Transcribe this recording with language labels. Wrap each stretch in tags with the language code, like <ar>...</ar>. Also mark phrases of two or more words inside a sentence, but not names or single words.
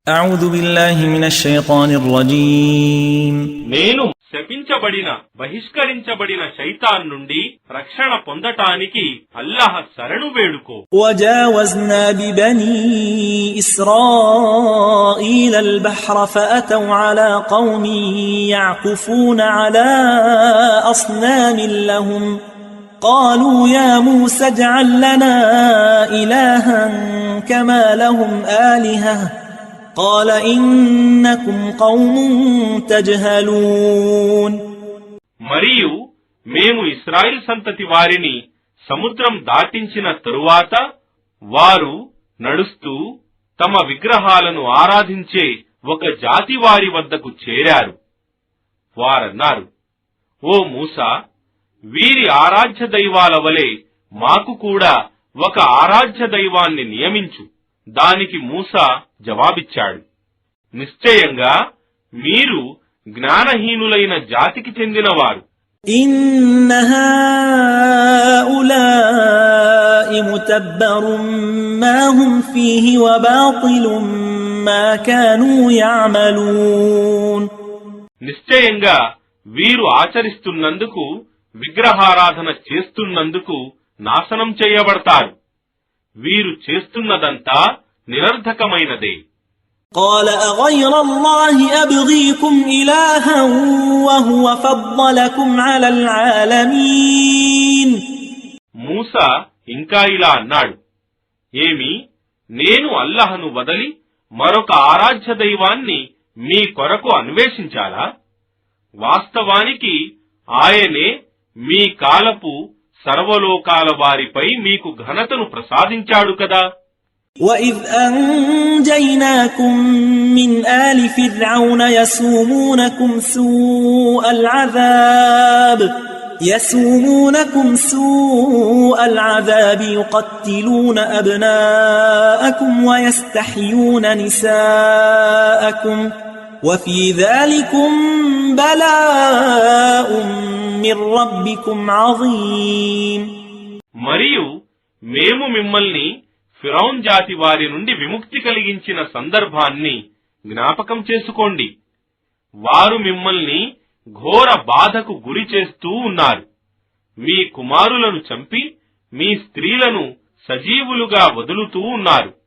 <ar>أعوذ بالله من الشيطان الرجيم</ar> <te>నేను శపించబడిన బహిష్కరించబడిన శైతాన్ నుండి రక్షణ పొందటానికి అల్లాహ్ శరణు వేడుకో.</te> <ar>وجاوزنا ببني إسرائيل البحر فأتوا على قوم يعكفون على أصنام لهم قالوا يا موسى اجعل لنا إلها كما لهم آلهة قال إنكم قوم تجهلون.</ar> <te>మరియు మేము ఇశ్రాయేల్ సంతతి వారిని సముద్రం దాటించిన తరువాత వారు నడుస్తూ తమ విగ్రహాలను ఆరాధించే ఒక జాతి వారి వద్దకు చేరారు. వారన్నారు, ఓ మూసా, వీరి ఆరాధ్య దైవాల వలె మాకు కూడా ఒక ఆరాధ్య దైవాన్ని నియమించు. దానికి మూసా జవాబిచ్చాడు, నిశ్చయంగా మీరు జ్ఞానహీనులైన జాతికి చెందినవారు.</te> <ar>إن هؤلاء متبر ما هم فيه وباطل ما كانوا يعملون.</ar> <te>నిశ్చయంగా వీరు ఆచరిస్తున్నందుకు, విగ్రహారాధన చేస్తున్నందుకు నాశనం చేయబడతారు. వీరు చేస్తున్నదంతా నిరర్ధకమైనదే.</te> <ar>قال أغير الله أبغيكم إلها وهو فضلكم على العالمين.</ar> <te>మూసా ఇంకా ఇలా అన్నాడు, ఏమి, నేను అల్లాహను వదలి మరొక ఆరాధ్య దైవాన్ని మీ కొరకు అన్వేషించాలా? వాస్తవానికి ఆయనే మీ కాలపు సర్వలోకాల వారిపై మీకు ఘనతను ప్రసాదించాడు కదా.</te> <ar>وَإِذْ أَنْجَيْنَاكُمْ مِنْ آلِ فِرْعَوْنَ يَسُومُونَكُمْ سُوءَ الْعَذَابِ يُقَتِّلُونَ أَبْنَاءَكُمْ وَيَسْتَحْيُونَ نِسَاءَكُمْ وَفِي ذَلِكُمْ بَلَاءٌ مِّن رَّبِّكُمْ عَظِيمٌ.</ar> <te>మరియు మేము మిమ్మల్ని ఫిరౌన్ జాతి వారి నుండి విముక్తి కలిగించిన సందర్భాన్ని జ్ఞాపకం చేసుకోండి. వారు మిమ్మల్ని ఘోర బాధకు గురి చేస్తూ ఉన్నారు. మీ కుమారులను చంపి మీ స్త్రీలను సజీవులుగా వదులుతూ ఉన్నారు.</te>